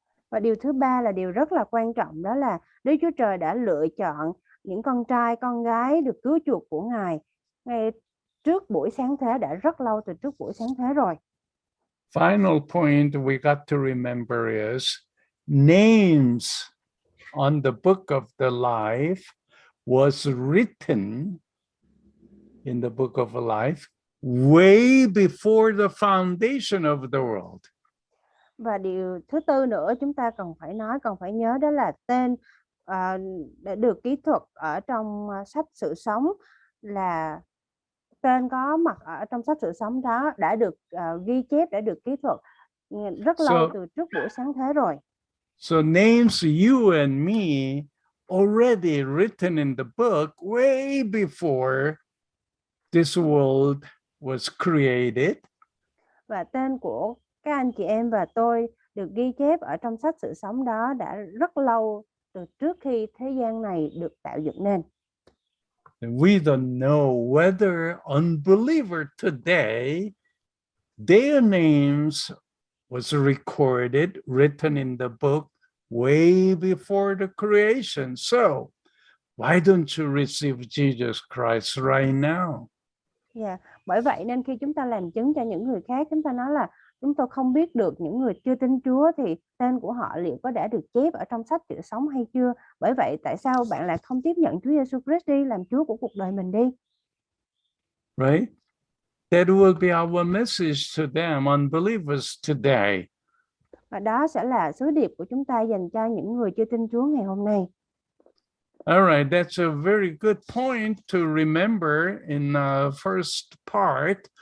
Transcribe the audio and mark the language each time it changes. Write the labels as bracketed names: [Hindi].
[Vietnamese] Và điều thứ ba là điều rất là quan trọng, đó là Đức Chúa Trời đã lựa chọn những con trai, con gái được cứu chuộc của Ngài ngay trước buổi sáng thế, đã rất lâu từ trước buổi sáng thế rồi. [English] Final point we got to remember is names on the book of the life was written in the book of life way before the foundation of the world. [Vietnamese] Và điều thứ tư nữa chúng ta cần phải nói, cần phải nhớ, đó là tên đã được ký thuật ở trong sách sự sống, là tên có mặt ở trong sách sự sống đó đã được ghi chép, đã được ký thuật rất lâu từ trước buổi sáng thế rồi. [English] So names you and me already written in the book way before this world was created. [Vietnamese] Và tên của các anh chị em và tôi được ghi chép ở trong sách sự sống đó đã rất lâu từ trước khi thế gian này được tạo dựng nên. [English] And we don't know whether unbeliever today, their names was recorded, written in the book way before the creation. So why don't you receive Jesus Christ right now? [Vietnamese] Bởi vậy nên khi chúng ta làm chứng cho những người khác, chúng ta nói là chúng tôi không biết được những người chưa tin Chúa thì tên của họ liệu có đã được chép ở trong sách sự sống hay chưa. Bởi vậy tại sao bạn lại không tiếp nhận Chúa Giêsu Christ đi làm Chúa của cuộc đời mình đi? [English] Right? That will be our message to them, unbelievers today. [Vietnamese] Và đó sẽ là sứ điệp của chúng ta dành cho những người chưa tin Chúa ngày hôm nay. [English] All right, that's a very good point to remember in the first part.